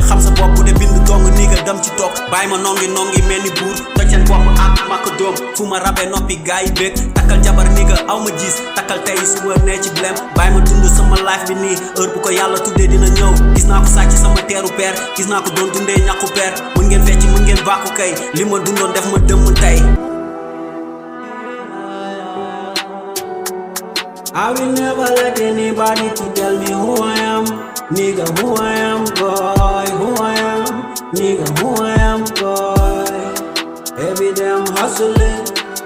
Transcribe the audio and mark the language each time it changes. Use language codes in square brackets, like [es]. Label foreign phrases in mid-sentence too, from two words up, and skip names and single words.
[wo] xam sa bopp bu de bind dong nii nga dem ci toog bàyyi ma nongi mel ni buur toj seen bopp ak makk doom fu ma rabee noppi gaa yi bég takkal jabar nii nga aw ma gis takkal tey suba nee ci blem bàyyi ma dund sama life bi nii heure bu ko yàlla tuddee dina ñëw gis naa ko sàcc sama teeru peer gis naa ko doon dundee ñàkku peer mën ngeen fecc mën ngeen bàkku kay li ma dundoon def ma dëmm tey [en] I will never let anybody to tell me who I am. Nigga, who I am, boy, who I am. Nigga, who I am, boy. Every day I'm hustling.